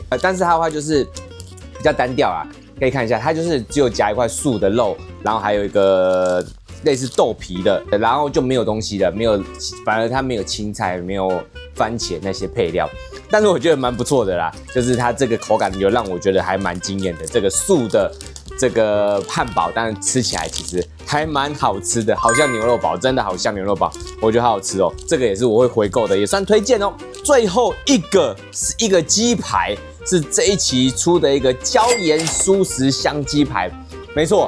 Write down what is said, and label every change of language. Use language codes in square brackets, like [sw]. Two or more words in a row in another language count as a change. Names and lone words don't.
[zh] 但是它的話就是比較單調啊，可以看一下，它就是只有夾一塊素的肉，然後還有一個。類似豆皮的，然後就沒有東西了，沒有，反而它沒有青菜，沒有番茄那些配料，但是我覺得蠻不錯的啦，就是它這個口感有讓我覺得還蠻驚豔的。這個素的這個漢堡，但是吃起來其實還蠻好吃的，好像牛肉堡，真的好像牛肉堡，我覺得好好吃哦。這個也是我會回購的，也算推薦哦。最後一個是一個雞排，是這一期出的一個椒鹽蔬食香雞排，沒錯。